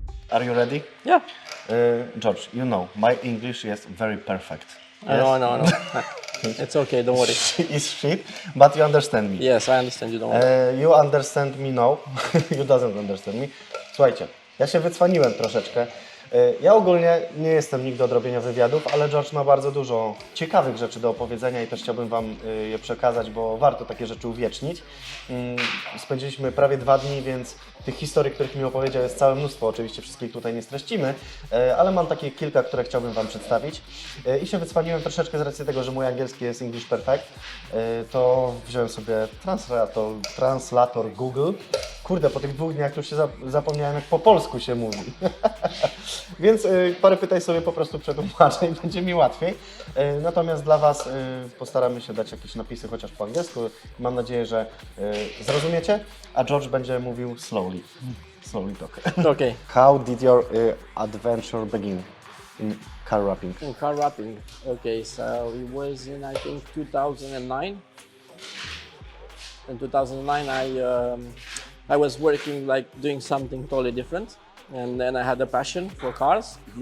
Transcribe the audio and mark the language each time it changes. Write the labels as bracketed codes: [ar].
[en] Are you ready? Yeah. George, you know, my English is very perfect. I know. It's okay, don't worry. It's shit, but you understand me. Yes, I understand you, don't worry. You understand me now. You doesn't understand me. [pl] Słuchajcie, ja się wycwaniłem troszeczkę. Ja ogólnie nie jestem nigdy od robienia wywiadów, ale George ma bardzo dużo ciekawych rzeczy do opowiedzenia i też chciałbym Wam je przekazać, bo warto takie rzeczy uwiecznić. Spędziliśmy prawie 2 dni, więc tych historii, których mi opowiedział, jest całe mnóstwo. Oczywiście wszystkich tutaj nie streścimy, ale mam takie kilka, które chciałbym Wam przedstawić. I się wycwaniłem troszeczkę z racji tego, że mój angielski jest [en] English Perfect, [pl] to wziąłem sobie translator Google. Kurde, po tych 2 dniach już się zapomniałem, jak po polsku się mówi. Więc parę pytań sobie po prostu przetłumaczę i będzie mi łatwiej. Natomiast dla Was postaramy się dać jakieś napisy chociaż po angielsku. Mam nadzieję, że zrozumiecie, a George będzie mówił slowly. [en] Slowly talk. Okay. How did your adventure begin in car wrapping? In car wrapping, okay, so it was in, I think, 2009. In 2009, I was working, like doing something totally different, and then I had a passion for cars.